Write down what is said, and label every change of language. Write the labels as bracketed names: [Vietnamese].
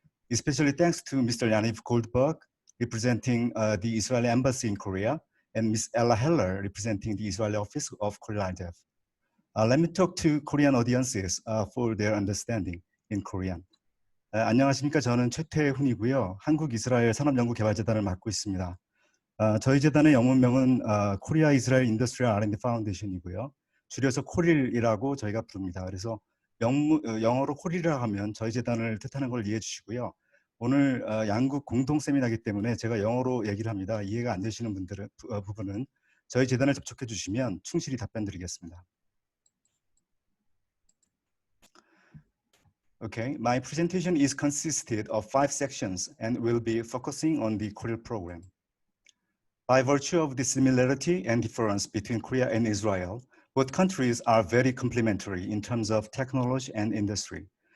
[English] Especially thanks to Mr. Yaniv Goldberg, representing the Israeli Embassy in Korea, and Ms. Ella Heller, representing the Israeli office of KORIL-RDF. Let me talk to Korean audiences for their understanding in Korean. [Korean] 안녕하십니까? 저는 최태훈이고요. 한국-이스라엘 산업연구개발재단을 맡고 있습니다. 저희 재단의 영문명은 코리아 이스라엘 인더스트리얼 R&D 파운데이션이고요. 줄여서 코릴이라고 저희가 부릅니다. 그래서 영어로 코릴이라고 하면 저희 재단을 뜻하는 걸 이해해 주시고요. 오늘 양국 공동 세미나이기 때문에 제가 영어로 얘기를 합니다. 이해가 안 되시는 부분은 저희 재단을 접촉해 주시면 충실히 답변 드리겠습니다. [English] Okay, my presentation is consisted of 5 sections and will be focusing on the KORIL program. By virtue of the similarity and difference between Korea and Israel, both countries are very complementary in terms of technology and industry.